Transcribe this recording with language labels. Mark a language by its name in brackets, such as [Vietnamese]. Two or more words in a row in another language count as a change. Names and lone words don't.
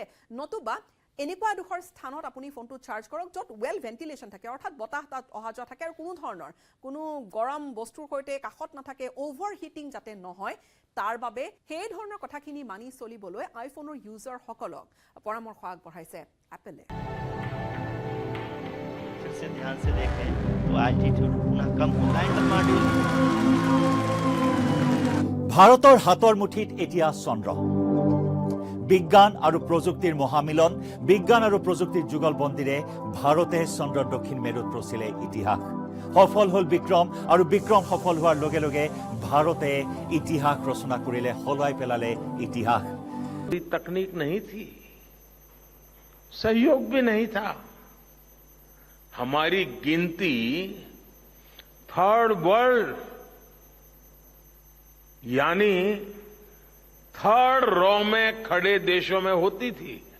[Assamese] নতুবা এনেকুৱা এডোখৰ স্থানত আপুনি ফোনটো চাৰ্জ কৰক য'ত [English] well ventilation [Assamese] থাকে, অৰ্থাৎ বতাহ তাত অহা যোৱা থাকে আৰু কোনো গৰম বস্তুৰ সৈতে কাষত নাথাকে, অভাৰহিটিং যাতে নহয় তাৰ বাবে সেই ধৰণৰ কথাখিনি মানি চলিবলৈ আইফোনৰ ইউজাৰসকলক পৰামৰ্শ আগবঢ়াইছে এপলে। [Hindi] ध्यान से देखें तो एल्टीट्यूड पुनः कम होता है। [Assamese] ভাৰতৰ হাতৰ মুঠিত এতিয়া চন্দ্ৰ। বিজ্ঞান আৰু প্ৰযুক্তিৰ মহামিলন, বিজ্ঞান আৰু প্ৰযুক্তিৰ যুগলবন্দীৰে ভাৰতে চন্দ্ৰৰ দক্ষিণ মেৰুত ৰচিলে ইতিহাস। সফল হ'ল বিক্ৰম আৰু বিক্ৰম সফল হোৱাৰ লগে লগে ভাৰতে ইতিহাস ৰচনা কৰিলে, সলাই পেলালে ইতিহাস। [Hindi] तकनीक नहीं थी, सहयोग भी नहीं था। हमारी गिनती [English] third world [Hindi] यानी [English] third row [Hindi] में खड़े देशों में होती थी।